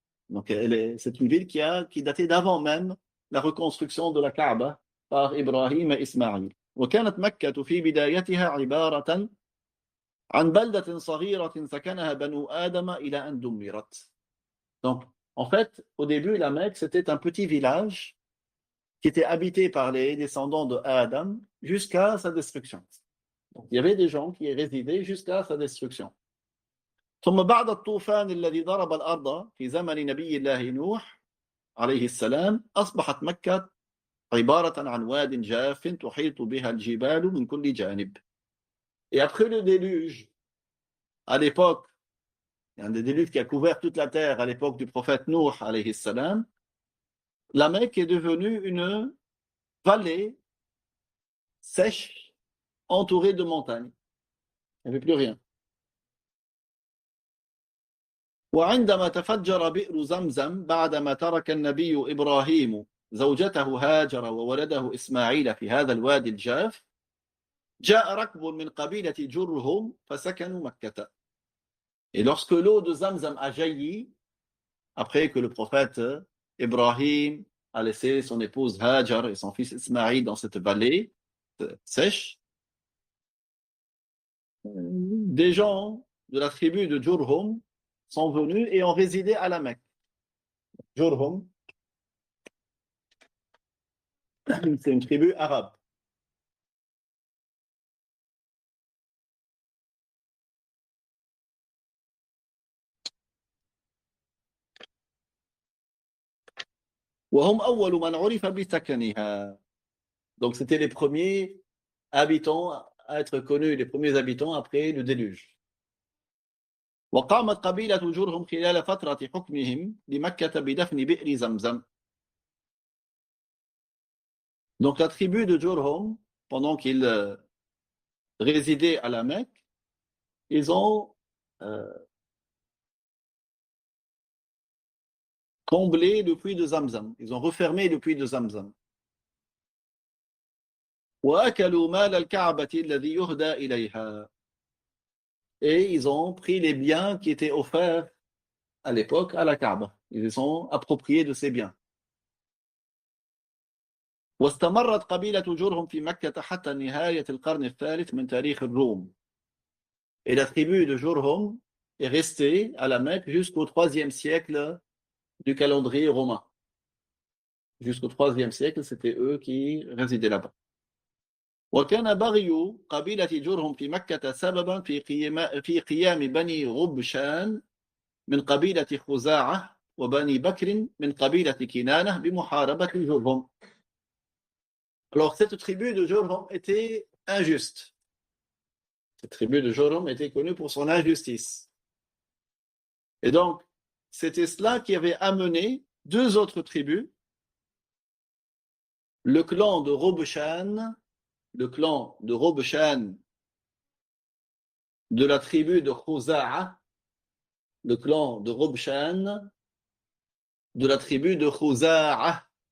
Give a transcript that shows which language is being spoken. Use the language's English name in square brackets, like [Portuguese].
[French] Donc c'est une ville qui datait d'avant même la reconstruction de la Kaaba par Ibrahim et Ismaïl. [Arabic] وكانت مكة في بدايتها عبارة عن بلدة صغيرة سكنها بنو آدم إلى أن دمرت. [French] Donc, en fait, au début, la Mecque, c'était un petit village qui était habité par les descendants de Adam jusqu'à sa destruction. Il y avait des gens qui y résidaient jusqu'à sa destruction. [Arabic] ثم بعد الطوفان الذي ضرب الأرض في زمن نبي الله نوح عليه السلام أصبحت مكة عبارة عن واد جاف تحيط بها الجبال من كل جانب. [French] Et après le déluge, à l'époque, il y a un déluge qui a couvert toute la terre à l'époque du prophète Nuh [Arabic] alayhi salam, [French] la Mecque est devenue une vallée sèche entourée de montagnes. Il n'y avait plus rien. [Arabic] وعندما تفجر بئر زمزم بعدما ترك النبي إبراهيم زوجته هاجر وولده إسماعيل في هذا الوادي الجاف جاء ركب من قبيلة جرهم فسكنوا مكة. [French] Et lorsque l'eau de Zamzam a jailli, après que le prophète Ibrahim a laissé son épouse Hajar et son fils Ismaïl dans cette vallée sèche, des gens de la tribu de Jurhum sont venus et ont résidé à la Mecque. Jurhum, c'est une tribu arabe. [Arabic] وهم أول من عرف بسكنها. [French] Donc c'était les premiers habitants à être connus, les premiers habitants après le déluge. [Arabic] وقامت قبيلة جرهم خلال فترة حكمهم لمكة بدفن بئر زمزم. [French] Donc la tribu de Jurhum, pendant qu'ils résidaient à la Mecque, ils ont comblé le puits de Zamzam. Ils ont refermé le puits de Zamzam. [Arabic] وأكلوا مال الكعبة الذي يهدى إليها. [French] Et ils ont pris les biens qui étaient offerts à l'époque à la Kaaba. Ils se sont appropriés de ces biens. [Arabic] واستمرت قبيلة جرهم في مكة حتى نهاية القرن الثالث من تاريخ الروم. [French] Et la tribu de Jurhum est restée à la Mecque jusqu'au IIIe siècle du calendrier romain. Jusqu'au IIIe siècle, c'était eux qui résidaient là-bas. [Arabic] وكان بغي قبيلة جرهم في مكة سببا في قيام بني غبشان من قبيلة خزاعة وبني بكر من قبيلة كنانة بمحاربة جرهم. [French] Alors cette tribu de Jurhum était injuste. Cette tribu de Jurhum était connue pour son injustice. Et donc, c'était cela qui avait amené deux autres tribus, le clan de Robeshan, de la tribu de Khuza'a, le clan de Robeshan, de la tribu de Khuza'a,